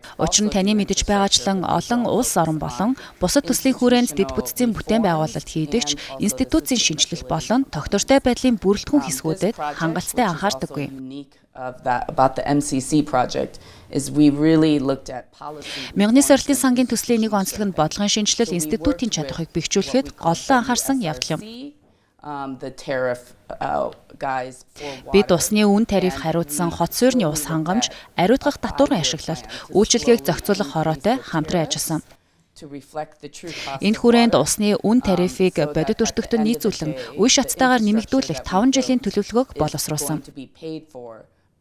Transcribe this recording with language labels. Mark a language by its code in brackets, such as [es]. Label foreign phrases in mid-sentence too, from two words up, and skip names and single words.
[mn] Учир нь таны мэдэж байгаачлан олон улс орн болон бусад төслийн хүрээнд дэд бүтцийн бүтээн байгуулалт хийдэгч институцийн шинжилэл болон тогтвортой байдлын бүрэлдэхүүн хэсгүүдэд хангалттай анхаардаггүй. [en] About the MCC project is we really looked at policy. [mn] Мянганы сорилтын сангийн төслийн нэг онцлог нь бодлогын шинжилэл институтын чадварыг бэхжүүлэхэд голлон анхаарсан явдал юм. [en] The tariff guys for [mn] Бид усны үн тариф хариуцсан хот суурьны ус хангамж, ариутгах татварын ашиглалт, үйлчилгээг зохицуулах хороотой хамтран ажилласан. Энэ хүрээнд усны үн тарифыг бодит өртөгтөнд нийцүүлэн үе шаттайгаар нэмэгдүүлэх 5 жилийн төлөвлөгөөг боловсруулсан.